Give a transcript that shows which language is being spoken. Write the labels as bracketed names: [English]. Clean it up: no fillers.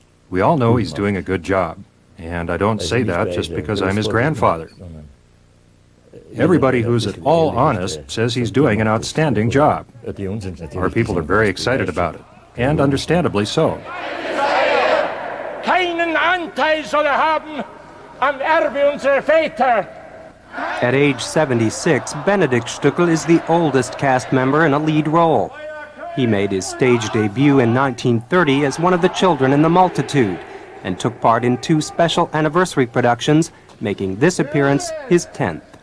[English] We all know he's doing a good job, and I don't say that just because I'm his grandfather. Everybody who's at all honest says he's doing an outstanding job. Our people are very excited about it, and understandably so. [German] Keinen Anteil soll haben am Erbe unserer Väter. [English] At age 76, Benedict Stuckel is the oldest cast member in a lead role. He made his stage debut in 1930 as one of the children in the multitude and took part in 2 special anniversary productions, making this appearance his 10th.